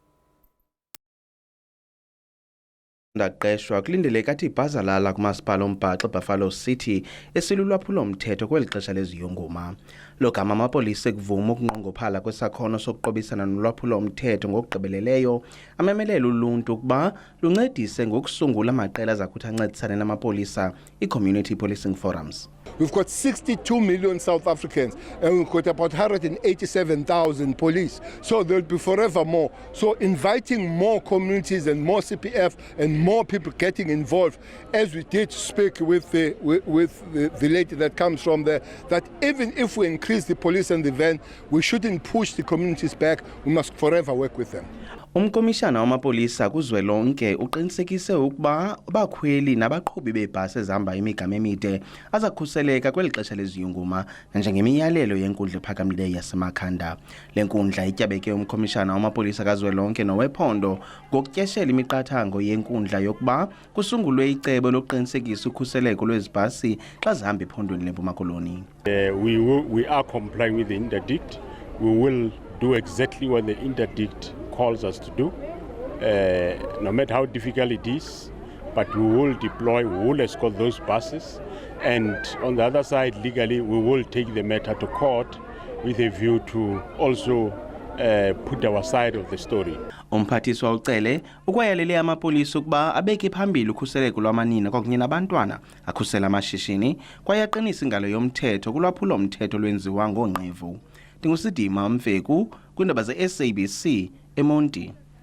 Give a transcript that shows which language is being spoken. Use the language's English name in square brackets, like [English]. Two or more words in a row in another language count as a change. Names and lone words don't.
[Xhosa] Ndaqeshwa kulindeleka athi ibhazalala kumasipala ombhaxa eBuffalo City esilulwaphulo-mthetho kweli xesha leziyongoma. Lo gama amapolisa ekuvuma ukunqongophala kwesakhono sokuqobisana nolwaphulo-mthetho ngokugqibeleleyo amemelela uluntu ukuba luncedise ngokusungula amaqela azakuthi ancedisane namapolisa, i-Community Policing Forums. [English] We've got 62 million South Africans and we've got about 187,000 police. So there'll be forever more. So inviting more communities and more CPF and more people getting involved, as we did speak with the lady that comes from there, that even if we increase the police and the van, we shouldn't push the communities back. We must forever work with them. [Xhosa] Umkomishana wamapolisa kuzwelonke uqinisekise ukuba abakhweli nabaqhubi beebhasi ezihamba imigama emide azakhuseleka kweli xesha leziyunguma nanjengemiyalelo yenkundla ephakamileyo yasemakhanda. Le nkundla ityabeke umkomishana wamapolisa kazwelonke nowephondo ngokutyeshela imiqathango yenkundla yokuba kusungulwe icebo lokuqinisekisa ukhuseleko lwezibhasi xa zihamba ephondweni leMpuma Koloni. [English] We are complying with the interdict. We will do exactly what the interdict calls us to do, no matter how difficult it is, but we will deploy, we will escort those buses, and on the other side, legally, we will take the matter to court with a view to also put our side of the story. [Xhosa] Umphathiswa ucele ukwayalele amapolisa ukuba abeke phambili ukhuseleko lwamanina kwakunye nabantwana, akhusela amashishini kwaye aqinisa ingalo yomthetho kulwaphulo-mthetho lwenziwa ngoonqevu. Ndingusidima Mfeku kwiindaba ze-SABC eMonti.